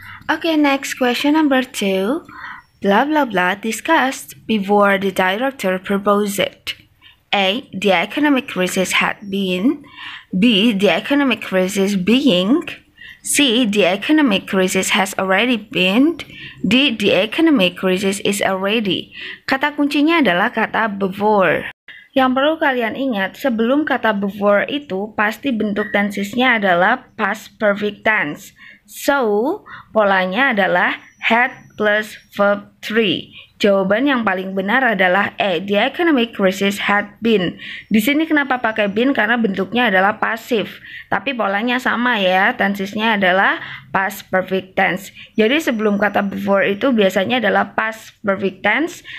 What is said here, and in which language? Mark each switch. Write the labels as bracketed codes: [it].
[en] Okay, next question number 2. Blah blah blah discussed before the director proposed it. A. The economic crisis had been. B. The economic crisis being. C. The economic crisis has already been. D. The economic crisis is already. [id] Kata kuncinya adalah kata before. Yang perlu kalian ingat, sebelum kata before itu pasti bentuk tensesnya adalah past perfect tense. So, polanya adalah had plus verb 3. Jawaban yang paling benar adalah E. [en] The economic crisis had been. [id] Di sini kenapa pakai been? Karena bentuknya adalah pasif. Tapi polanya sama ya. Tensesnya adalah past perfect tense. Jadi sebelum kata before itu biasanya adalah past perfect tense.